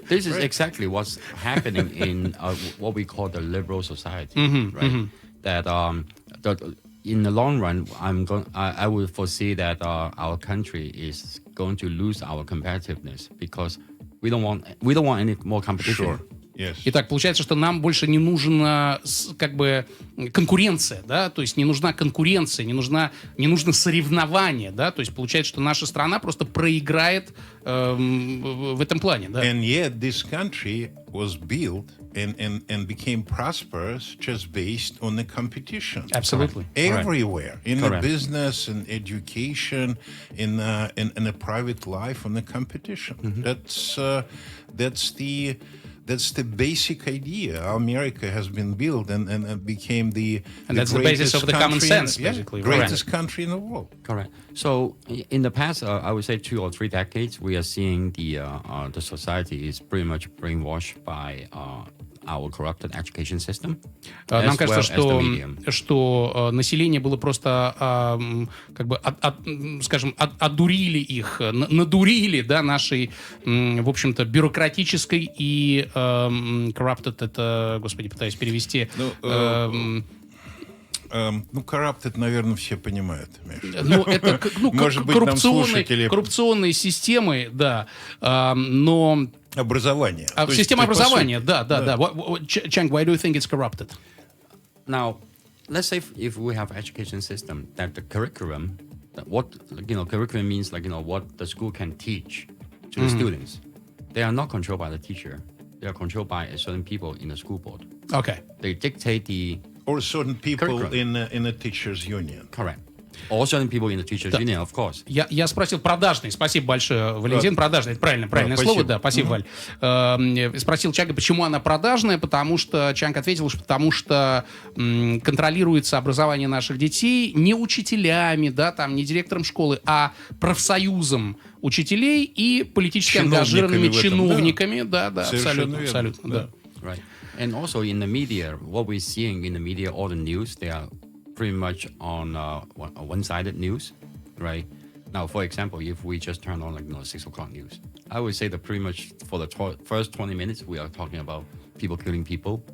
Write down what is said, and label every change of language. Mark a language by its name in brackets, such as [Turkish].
[English] This is exactly what's happening in what we call the liberal society, right? That in the long run, I would foresee that our country is going to lose our competitiveness because we don't want any more competition. Sure. Yes. [Russian] Итак, получается, что нам больше не нужна конкуренция, да, то есть не нужна конкуренция, не нужно соревнование, да, то есть получается, что наша страна просто проиграет в этом плане, да. [English] And yet this country was built and became prosperous just based on the competition. Absolutely. Everywhere. In the Correct. business and education, in a private life, on the competition. That's the basic idea. America has been built and became the that's the basis of the common sense, basically. greatest country in the world. Correct. So in the past, I would say 2 or 3 decades, we are seeing the society is pretty much brainwashed by our corrupted education system. [Russian] Нам [English] as [Russian] кажется, [English] well as the medium. [Russian] что население было просто, как бы, скажем, одурили их, надурили, да, нашей, в общем-то, бюрократической и corrupted, это, господи, пытаюсь перевести. Corrupted, наверное, все понимают, Миша. Ну, это, Может быть, нам слушатели... коррупционные системы, да, но... Образование. Система образования, да. [English] Chang, why do you think it's corrupted? Now, let's say if we have education system that the curriculum, that what curriculum means, what the school can teach to the students, they are not controlled by the teacher. They are controlled by a certain people in the school board. Okay. They dictate the Or certain people in a teachers' union. Correct. Or certain people in the teachers' union, of course. [Russian] Я спросил продажный. Спасибо большое, Валентин. Продажный. Это правильное слово. Да, спасибо, Валь. Спросил Чанга, почему она продажная, потому что Чанг ответил, что потому что контролируется образование наших детей не учителями, да, там, не директором школы, а профсоюзом учителей и политически ангажированными чиновниками. Да, абсолютно. Да. [English] Right. And also in the media, what we're seeing in the media, all the news, they are pretty much on one-sided news, right? Now, for example, if we just turn on 6 o'clock news, I would say that pretty much for the first 20 minutes, we are talking about people killing people.